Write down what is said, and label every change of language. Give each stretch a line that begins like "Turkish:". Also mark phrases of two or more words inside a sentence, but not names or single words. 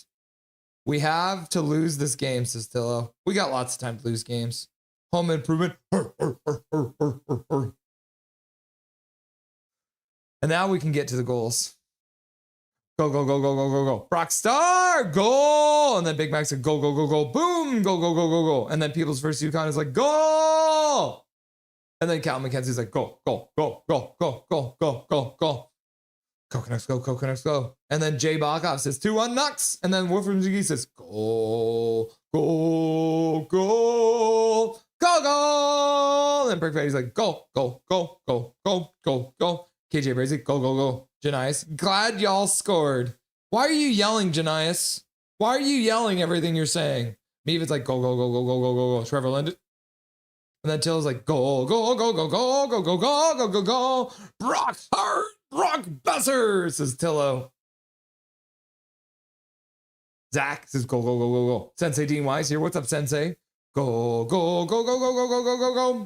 English: We have to lose this game, says Tillo. We got lots of time to lose games. Home improvement. And now we can get to the goals. Go, go, go, go, go, go, go. Brock Star, goal. And then Big Mac said, go, go, go, go. Boom, go, go, go, go, go. And then People's First Yukon is like, goal. And then Cal McKenzie's like, go, go, go, go, go, go, go, go, go. Go Canucks, go, go Canucks, go. And then Jay Bachhoff says 2-1 Nucks. And then Wolfram Ziggy says, go, go, go, go, go. And then Brick Fatty's like, go, go, go, go, go, go, go. KJ Brazy, go, go, go. Janice, glad y'all scored. Why are you yelling, Janias? Why are you yelling everything you're saying? Maybe it's like go, go, go, go, go, go, go, go. Trevor Linden. And then Till's like, go, go, go, go, go, go, go, go, go, go, go. Brock Hart, Brock Besser, says Tillo. Zach says, go, go, go, go, go. Sensei Dean Wise here. What's up, Sensei? Go, go, go, go, go, go, go, go, go, go.